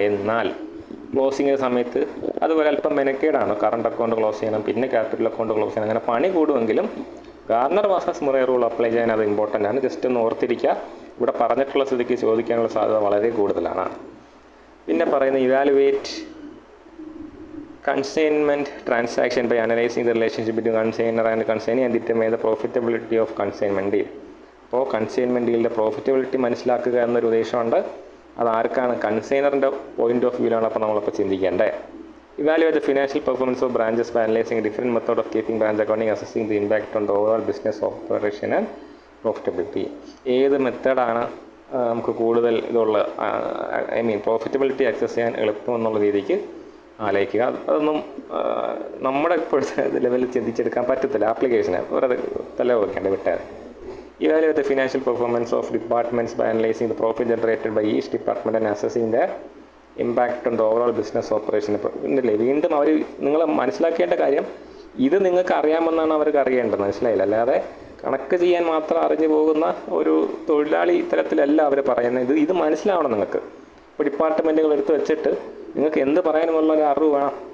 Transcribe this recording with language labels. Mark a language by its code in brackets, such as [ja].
[ml] എന്നാൽ ക്ലോസിങ്ങിൻ്റെ സമയത്ത് അതുപോലെ അല്പം മെനക്കേടാണ്. കറണ്ട് അക്കൗണ്ട് ക്ലോസ് ചെയ്യണം, പിന്നെ ക്യാപിറ്റൽ അക്കൗണ്ട് ക്ലോസ് ചെയ്യണം, അങ്ങനെ പണി കൂടുമെങ്കിലും Garner versus Murray rule apply ചെയ്യാൻ അത് ഇമ്പോർട്ടൻ്റ് ആണ്. ജസ്റ്റ് ഒന്ന് ഓർത്തിരിക്കുക. ഇവിടെ പറഞ്ഞിട്ടുള്ള സ്ഥിതിക്ക് ചോദിക്കാനുള്ള സാധ്യത വളരെ കൂടുതലാണ്. പിന്നെ പറയുന്ന [en] Evaluate consignment transaction by analyzing the relationship between consignor and consignee and determine the profitability of consignment deal. [ml] അപ്പോൾ കൺസൈൻമെൻറ്റ് ഡീലിൻ്റെ പ്രോഫിറ്റബിലിറ്റി മനസ്സിലാക്കുക എന്നൊരു ഉദ്ദേശമുണ്ട്. അത് ആർക്കാണ്? കൺസൈനറിൻ്റെ പോയിന്റ് ഓഫ് വ്യൂവിലാണ് അപ്പോൾ നമ്മളിപ്പോൾ ചിന്തിക്കേണ്ടത്. [en] Evaluate the financial performance of branches by analysing different method of keeping branch accounting assessing the impact on the overall business operation and profitability. [ml] ഏത് മെത്തേഡാണ് നമുക്ക് കൂടുതൽ ഇതുള്ള പ്രോഫിറ്റബിലിറ്റി ആക്സസ് ചെയ്യാൻ എളുപ്പം എന്നുള്ള രീതിക്ക് ആലോചിക്കുക. അതൊന്നും നമ്മുടെ ഇപ്പോഴത്തെ ലെവലിൽ ചിന്തിച്ചെടുക്കാൻ പറ്റത്തില്ല. ആപ്ലിക്കേഷന് വെറുതെ തല വെക്കേണ്ട വിട്ടാൽ. [en] Evaluate the financial performance of departments by analyzing the profit generated by each department and assessing their impact on the overall business operation. [ml] ഇല്ലേ, വീണ്ടും അവർ നിങ്ങൾ മനസ്സിലാക്കേണ്ട കാര്യം, ഇത് നിങ്ങൾക്ക് അറിയാമെന്നാണ് അവർക്ക് അറിയേണ്ടത്. മനസ്സിലായില്ല? അല്ലാതെ കണക്ക് ചെയ്യാൻ മാത്രം അറിഞ്ഞു പോകുന്ന ഒരു തൊഴിലാളി ഇത്തരത്തിലല്ല അവർ പറയുന്നത്. ഇത് മനസ്സിലാവണം നിങ്ങൾക്ക്. ഇപ്പോൾ ഡിപ്പാർട്ട്മെൻറ്റുകൾ എടുത്ത് വെച്ചിട്ട് നിങ്ങൾക്ക് എന്ത് പറയാനുമുള്ള ഒരു അറിവ് വേണം.